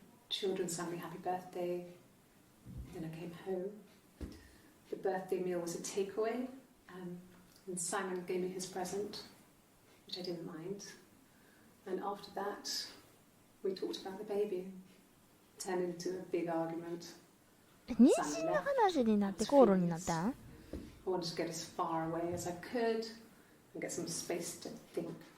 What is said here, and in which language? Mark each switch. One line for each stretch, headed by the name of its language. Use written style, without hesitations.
English: Children sang me happy birthday. Then I came home. The birthday meal was a takeaway, and Simon gave me his present, which I didn't mind. And after that, we talked about the baby. Turned into a big argument.
Japanese: 妊娠の話になって口論になった？
English: I wanted to get as far away as I could and get some space to think.